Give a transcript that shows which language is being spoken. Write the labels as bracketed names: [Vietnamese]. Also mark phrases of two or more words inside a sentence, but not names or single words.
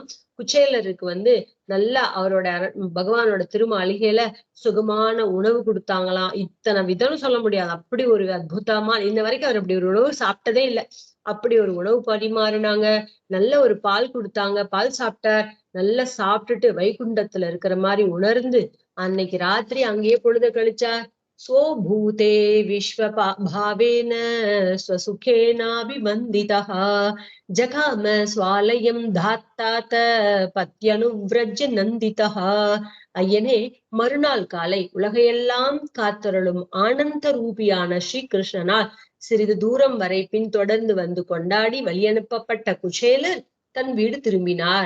[Tamil] குச்சேலருக்கு நல்லா அவரோட பகவானோட திருமாளிகையில சுகமான உணவு கொடுத்தாங்களாம். இத்தனை விதம்னு சொல்ல முடியாது, அப்படி ஒரு அற்புதமா, இன்ன வரைக்கும் அவர் அப்படி ஒரு உணவு சாப்பிட்டதே இல்லை. அப்படி ஒரு உணவு பரிமாறினாங்க. நல்ல ஒரு பால் கொடுத்தாங்க, பால் சாப்பிட்டார். நல்லா சாப்பிட்டுட்டு வைகுண்டத்துல இருக்கிற மாதிரி உணர்ந்து அன்னைக்கு ராத்திரி அங்கேயே பொழுத கழிச்சார். [Sanskrit] स्वभूते विश्वभावेन स्वसुखेनाभिवन्दितः जगाम स्वालयं धात्तात पत्यनुव्रज नन्दिता. [Tamil] ஐயனே, மறுநாள் காலை உலகையெல்லாம் காத்தருளும் ஆனந்த ரூபியான ஸ்ரீ கிருஷ்ணனால் சிறிது தூரம் வரை பின்தொடர்ந்து கொண்டாடி வழியனுப்பப்பட்ட குச்சேலர் தன் வீடு திரும்பினார்.